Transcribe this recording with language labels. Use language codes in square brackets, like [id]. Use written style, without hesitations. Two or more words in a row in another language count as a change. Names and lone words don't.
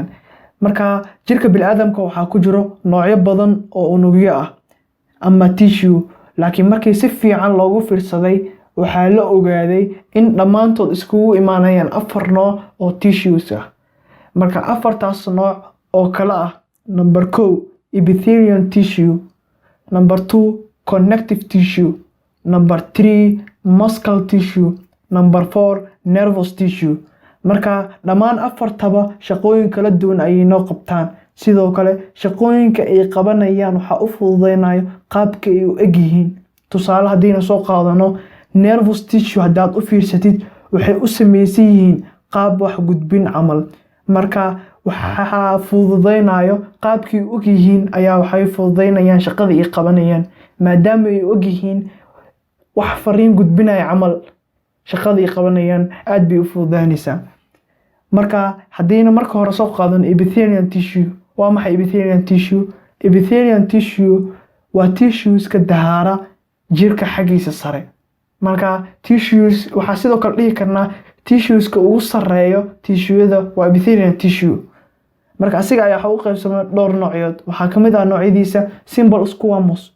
[so] Marka jirka bini'aadamka waxaa ku jiro noocyo badan oo unugyo ah ama tissue, laakiin markii si fiican loogu fiirsaday waxaa la ogaaday in dhammaantood iskugu imaanayaan 4 nooc oo tissues ah. Marka 4taas nooc oo kala ah: [en] number 1 epithelial tissue, number 2 connective tissue, number 3 muscle tissue, number 4 nervous tissue. [so] Marka dhammaan 4taba shaqooyin kala duwan ayay noo qabtaan. Sidoo kale shaqooyinka ay qabanayaan waxa u fududeynayo qaabka ay u egyihiin. Tusaale haddaynu soo qaadano [en] nervous tissue, [so] haddaad u fiirsatid waxay u samaysan yihiin qaab wax gudbin camal. Marka waxa fududeynayo qaabkii u egyihiin ayaa waxay fududeynayaan shaqada ay qabanayaan, maadaama ay og yihiin wax fariin gudbinaya camal. Shaqada ay qabanayaan aad bay u fududaanaysaa. Marka haddaynu marka hore soo qaadano [en] epithelial tissue, [so] waa maxay [en] epithelial tissue? Epithelial tissue [so] waa tissueska dahaara jirka xaggiisa sare. Marka tissues waxaa sidoo kale dhihi karnaa tissueska ugu sareeyo tissue-yada waa [en] epithelial tissue. [so] Marka asiga ayaa waxa u qaybsamay dhowr noocyood. Waxaa ka mid ah noocyadiisa [en] simple squamous.